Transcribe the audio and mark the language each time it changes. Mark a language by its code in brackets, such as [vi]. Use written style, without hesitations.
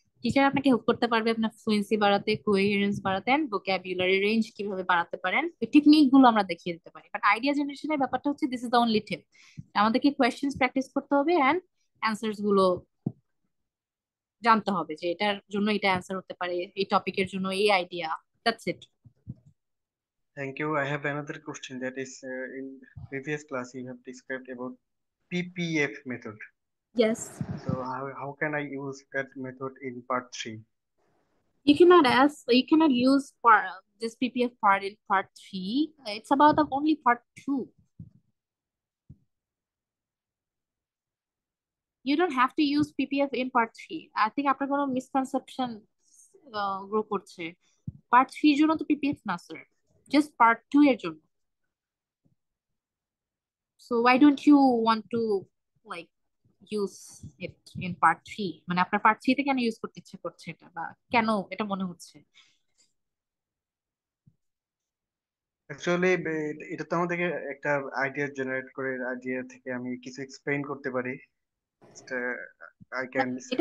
[bn] Teacher আপনাকে help করতে পারবে আপনার ফ্লুয়েন্সি বাড়াতে, কোহেরেন্স বাড়াতে, এন্ড ভোকাবুলারি রেঞ্জ কিভাবে বাড়াতে পারেন, এই টেকনিক গুলো আমরা দেখিয়ে দিতে পারি। বাট আইডিয়া জেনারেশনের ব্যাপারটা হচ্ছে [en] this is the only tip, [bn] আমাদেরকে কোয়েশ্চেন্স প্র্যাকটিস করতে হবে এন্ড অ্যান্সার্স গুলো জানতে হবে যে এটার জন্য এটা অ্যান্সার হতে পারে, এই টপিকের জন্য এই idea. That's it. [en] Thank you. I have another question that is in previous class you have described about PPF method. Yes, So how can I use that method in part 3? you cannot use this PPF part in part 3. It's about the only part 2. You don't have to use PPF in part 3. I think [bn] আপনার কোনো misconception grow করছে। Part 3 এর জন্য তো PPF না sir, just part 2 এর জন্য। [en] So why don't you want to like use it in part 3? [bn] মানে আপনার পার্ট 3 তে কেন ইউজ করতে ইচ্ছে করছে এটা, বা কেন এটা মনে হচ্ছে? অ্যাকচুয়ালি এটা তো আমাদেরকে একটা আইডিয়া জেনারেট করে, আইডিয়া থেকে আমি কিছু এক্সপ্লেইন করতে পারি। [en] I can [bn] এটা [en] Speak.